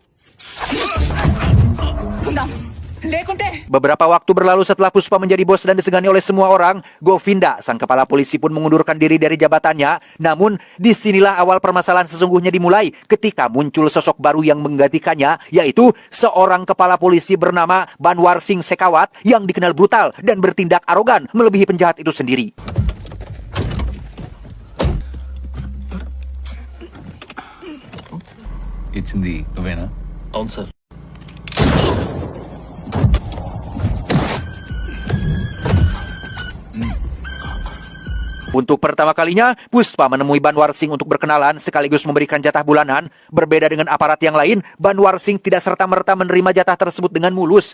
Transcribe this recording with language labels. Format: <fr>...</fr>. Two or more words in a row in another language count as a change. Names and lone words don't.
<id>Beberapa waktu berlalu setelah Puspa menjadi bos dan disegani oleh semua orang, Govinda, sang kepala polisi pun mengundurkan diri dari jabatannya. Namun, disinilah awal permasalahan sesungguhnya dimulai ketika muncul sosok baru yang menggantikannya, yaitu seorang kepala polisi bernama Banwar Singh Sekawat yang dikenal brutal dan bertindak arogan melebihi penjahat itu sendiri.</id> <te>ఇచ్చింది నువ్వేనా? అవును సార్.</te> <id>Untuk pertama kalinya, Puspa menemui Banwar Singh untuk berkenalan sekaligus memberikan jatah bulanan. Berbeda dengan aparat yang lain, Banwar Singh tidak serta-merta menerima jatah tersebut dengan mulus.</id>